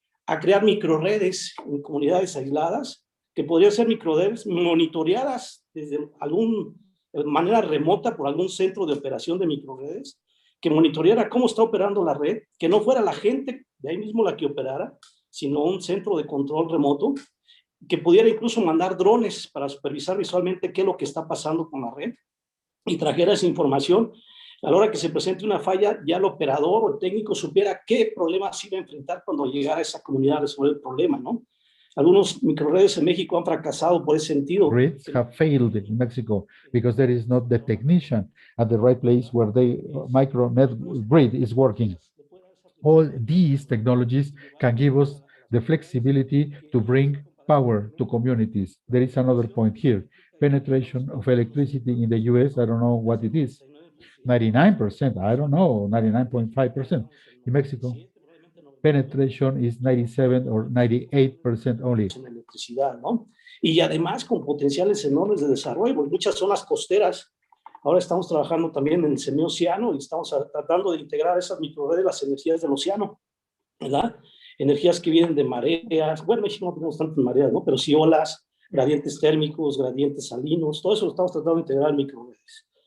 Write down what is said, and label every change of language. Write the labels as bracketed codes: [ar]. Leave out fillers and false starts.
[es] a crear microredes en comunidades aisladas, que podrían ser microredes monitoreadas desde alguna manera remota por algún centro de operación de microredes, que monitoreara cómo está operando la red, que no fuera la gente de ahí mismo la que operara, sino un centro de control remoto, que pudiera incluso mandar drones para supervisar visualmente qué es lo que está pasando con la red y trajera esa información. A la hora que se presente una falla, ya el operador o el técnico supiera qué problemas se iba a enfrentar cuando llegara a esa comunidad a resolver el problema, ¿no? Algunos microredes en México han fracasado por ese sentido. [en] Grids have failed in Mexico because there is not the technician at the right place where the micronet grid is working. All these technologies can give us the flexibility to bring power to communities. There is another point here. Penetration of electricity in the US, I don't know what it is. 99%, I don't know, 99.5%. In Mexico, penetration is 97 or 98% only. [es] En electricidad, ¿no? Y además con potenciales enormes de desarrollo, en muchas zonas costeras. Ahora estamos trabajando también en el semioceano y estamos tratando de integrar esas microredes, las energías del océano, ¿verdad? Energías que vienen de mareas. Bueno, en México no tenemos tantas mareas, ¿no? Pero sí olas, gradientes térmicos, gradientes salinos, todo eso lo estamos tratando de integrar en microredes.